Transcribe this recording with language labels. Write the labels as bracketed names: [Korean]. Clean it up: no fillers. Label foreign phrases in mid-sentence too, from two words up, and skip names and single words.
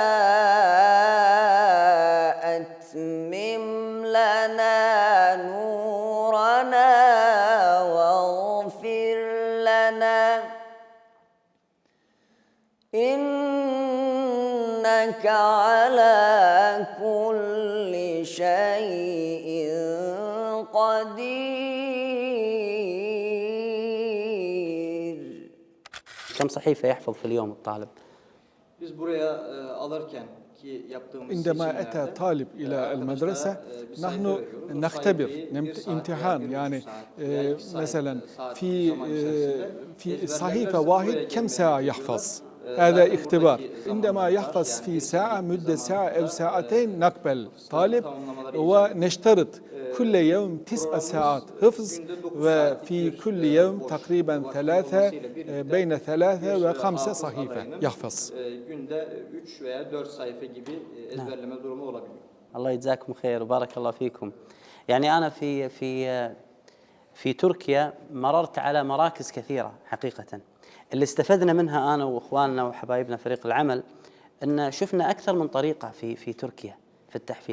[Arabic] أتمم لنا نورنا واغفر لنا إنك على كل شيء قدير. كم صحيفة يحفظ في اليوم الطالب؟ [Turkish] Biz buraya alırken ki yaptığımız [Arabic] عندما أتى طالب إلى المدرسة نحن نختبر امتحان، يعني مثلا في صحيفة واحد كم ساعة يحفظ، هذا اختبار. عندما يحفظ في ساعة، مدة ساعة أو ساعتين، نقبل طالب ونشترط كل يوم 9 ساعات حفظ، وفي كل يوم تقريبا بين 3 و5 صحيفة يحفظ. [Turkish] Günde 3 veya 4 sayfa gibi ezberleme durumu olabiliyor. [Arabic] الله يجزاكم خير وبارك الله فيكم. يعني أنا في تركيا مررت على مراكز كثيرة حقيقة. اللي استفدنا منها أنا وإخواننا وحبايبنا فريق العمل أن شفنا أكثر من طريقة في تركيا في التحفيظ.